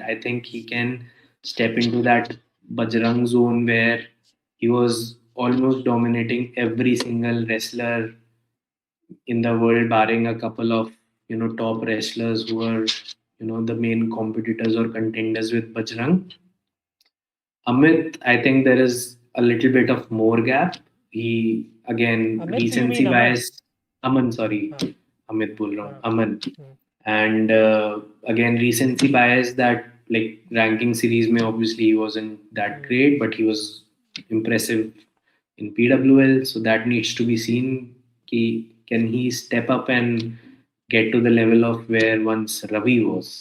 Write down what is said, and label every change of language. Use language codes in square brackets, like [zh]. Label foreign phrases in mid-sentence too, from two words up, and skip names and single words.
[en] I think he can step into that Bajrang zone where he was almost dominating every single wrestler in the world, barring a couple of top wrestlers who were the main competitors or contenders with Bajrang. Amit, I think there is a little bit of more gap. He again Amit, you recency mean Aman? bias. Aman, sorry, हाँ, [hi] Amit bol raha हाँ, hu. Aman. [en] हम्म, And again, recency bias that, like, ranking series may obviously he wasn't that हम्म. great, but he was impressive in PWL. So that needs to be seen. Can he step up and get to the level of where once Ravi was?